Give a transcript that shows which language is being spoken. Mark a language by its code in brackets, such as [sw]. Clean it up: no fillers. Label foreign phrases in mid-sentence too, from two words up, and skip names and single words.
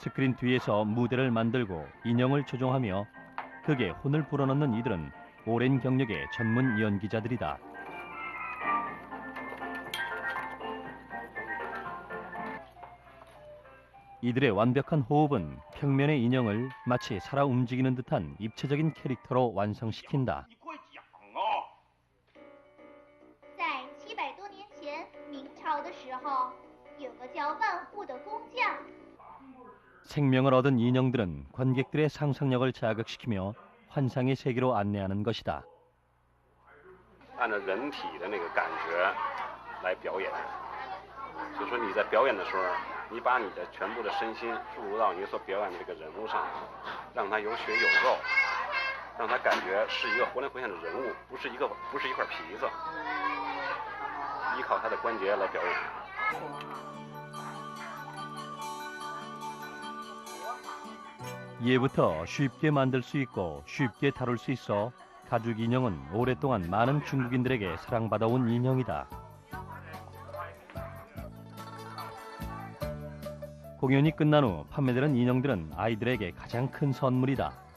[ko] 스크린 뒤에서 무대를 만들고 인형을 조종하며 극에 혼을 불어넣는 이들은 오랜 경력의 전문 연기자들이다. 이들의 완벽한 호흡은 평면의 인형을 마치 살아 움직이는 듯한 입체적인 캐릭터로 완성시킨다. [zh] 在700多年前，明朝的时候，有个叫万户的工匠。 [ko] 생명을 얻은 인형들은 관객들의 상상력을 자극시키며 환상의 세계로 안내하는 것이다. [zh] 按照人体的那个感觉来表演，就说你在表演的时候，你把你的全部的身心注入到你所表演的这个人物上，让他有血有肉，让他感觉是一个活灵活现的人物，不是一块皮子，依靠他的关节来表演。 [ko] 예부터 쉽게 만들 수 있고 쉽게 다룰 수 있어 가죽 인형은 오랫동안 많은 중국인들에게 사랑받아온 인형이다. 공연이 끝난 후 판매되는 인형들은 아이들에게 가장 큰 선물이다.